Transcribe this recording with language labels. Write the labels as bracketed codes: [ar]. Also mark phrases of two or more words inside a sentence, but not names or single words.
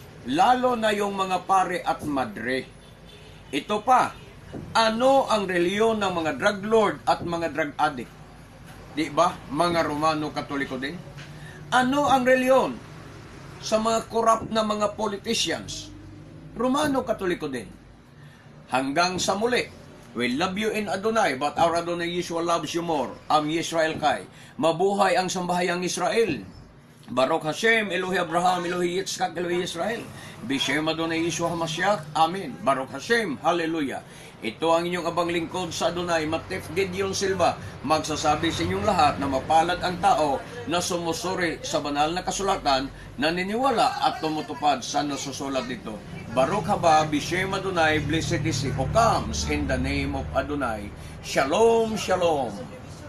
[tl] Lalo na yung mga pare at madre. Ito pa, ano ang reliyon ng mga [en] drug lord [tl] at mga [en] drug addict? [tl] Di ba? Mga Romano Katoliko din. Ano ang reliyon sa mga corrupt na mga politicians? Romano Katoliko din. Hanggang sa muli, [en] we love you in Adonai, but our Adonai Yeshua loves you more. [he] עם ישראל חי. [tl] Mabuhay ang sambahayang Israel. [he] ברוך השם, אלוהי אברהם, אלוהי יצחק, אלוהי ישראל. בשם אדוני ישוע המשיח. אמן. ברוך השם. Hallelujah. [tl] Ito ang inyong abang lingkod sa Adonai, Matef Gideon Silva, magsasabi sa inyong lahat na mapalad ang tao na sumusuri sa banal na kasulatan, naniniwala at tumutupad sa nasusulat dito. [he] ברוך הבא, בשם אדוני, [en] blessed is he who comes in the name of Adonai. [he] שלום, שלום.